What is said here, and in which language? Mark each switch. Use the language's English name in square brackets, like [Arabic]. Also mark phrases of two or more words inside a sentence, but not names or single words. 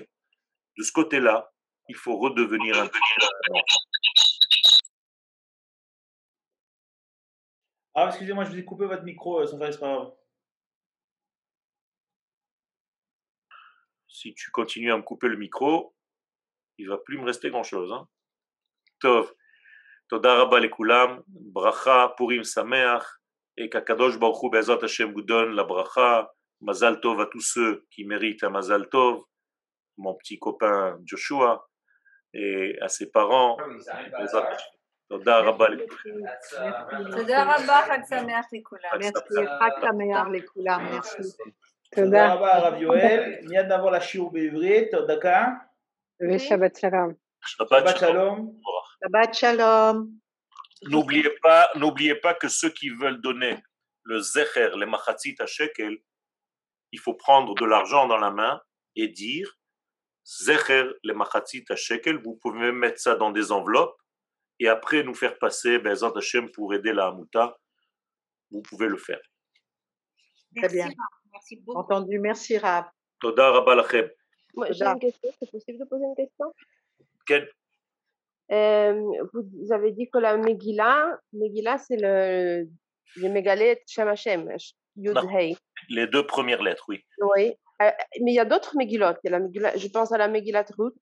[French] De ce côté-là, il faut redevenir un enfant. Ah, excusez-moi, je vous ai coupé votre micro sans faire exprès. Si tu continues à me couper le micro, il ne va plus me rester grand-chose. Hein. [Hebrew] טוב, תודה רבה לכולם, ברכה, פורים שמח, [French] et qu' [Hebrew] הקדוש ברוך הוא בעזרת השם [French] vous donne la bracha, [Hebrew] מזל טוב [French] à tous ceux qui méritent un [Hebrew] מזל טוב, [French] mon petit copain Joshua, et à ses parents. [Hebrew] תודה רבה לכולכם. תודה רבה, חג שמח לכולם. Merci, חג שמח לכולם, merci. תודה תודה. רבה הרב יואל, מיד נעבור לשיעור בעברית, עוד דקה. ושבת שלום. שבת שלום. שבת שלום. [French] N'oubliez pas que ceux qui veulent donner le zecher, les machatzit à shekel, il faut prendre de l'argent dans la main et dire zecher, les machatzit à shekel. Vous pouvez même mettre ça dans des enveloppes et après nous faire passer [Hebrew] בעזרת השם [French] pour aider la Hamouta. Vous pouvez le faire. Très bien. Merci beaucoup. Entendu, merci Rav. [Hebrew] תודה רבה לכם. [French] Moi, j'ai une question, c'est possible de poser une question? Ken. Vous avez dit que la Megillah, c'est le mégalith [Hebrew] שם השם, [French] Yud Non. Hei. Les deux premières lettres, oui. Oui. Mais il y a d'autres Megillot. Il y a la Megillah, je pense à la Megillat Ruth.